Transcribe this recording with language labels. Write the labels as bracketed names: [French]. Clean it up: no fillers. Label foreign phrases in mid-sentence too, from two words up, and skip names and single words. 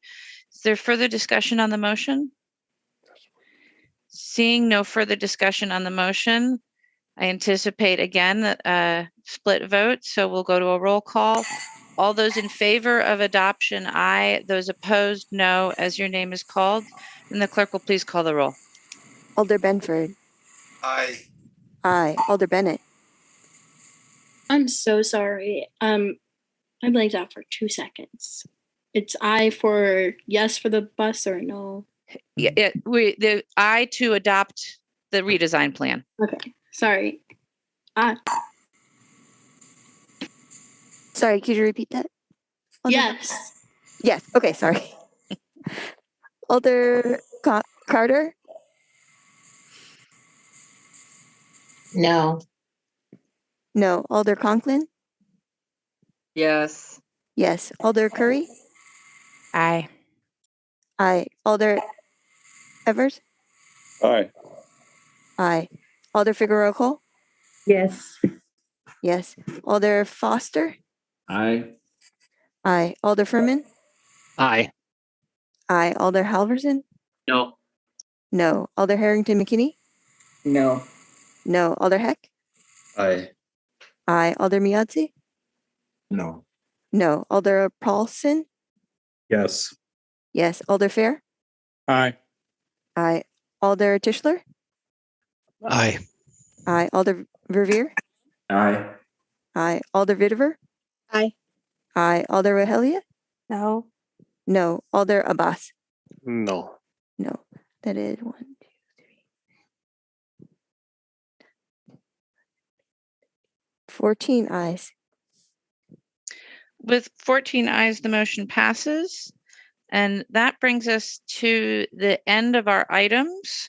[English] Is there further discussion on the motion? Seeing no further discussion on the motion, I anticipate again a split vote, so we'll go to a roll call. All those in favor of adoption, aye. Those opposed, no, as your name is called. And the clerk will please call the roll. Alder Benford, Aye. aye. Alder Bennett, I'm so sorry. I blanked out for 2 seconds. It's I for yes for the bus or no? Yeah, the aye to adopt the redesign plan. Okay, sorry. Aye. sorry, could you repeat that? Alder? Yes. Yes, okay, sorry. Alder Carter, No. no. Alder Conklin, Yes. yes. Alder Curry, Aye. aye. Alder Evers, Aye. aye. Alder Figueroa Cole, Yes. yes. Alder Foster, Aye. aye. Alder Furman, Aye. aye. Alder Halverson, No. no. Alder Harrington McKinney, No. no. Alder Heck, Aye. aye. Alder Miadzi, No. no. Alder Paulson, Yes. yes. Alder Fair, Aye. aye. Alder Tischler, Aye. aye. Alder Verveer, Aye. aye. Alder Vitiver, Aye. aye. Alder Wehelia, No. no. Alder Abbas, No. no. That is 1, 2, 3. 14 ayes. With 14 ayes, the motion passes. And that brings us to the end of our items.